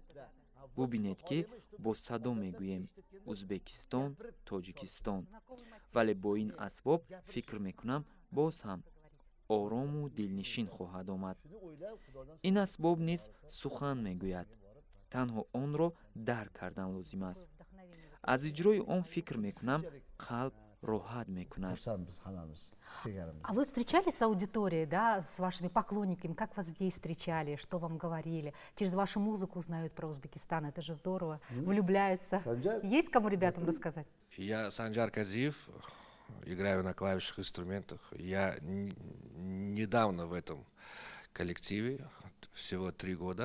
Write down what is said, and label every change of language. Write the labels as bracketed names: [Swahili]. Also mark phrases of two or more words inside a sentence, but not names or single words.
[Tajik] бубинед ки бо садо мегӯем Узбекистон, Тоҷикистон, вале бо ин асбоб фикр мекунам боз ҳам орому дилнишин хоҳад омад. ин асбоб низ сухан мегӯяд, танҳо онро дарк кардан лозим аст. аз иҷрои он фикр мекунам қалб роҳат мекунад. [Uzbek] Xursandmiz hammamiz kelganimizda. [Russian] А вы встречались с аудиторией, да, с вашими поклонниками? Как вас здесь встречали? Что вам говорили? Через вашу музыку узнают про Узбекистан. Это же здорово. Влюбляются. Санжар? Есть кому ребятам рассказать? Я Санжар Казиев, играю на клавишных инструментах. Я недавно в этом коллективе, всего 3 года.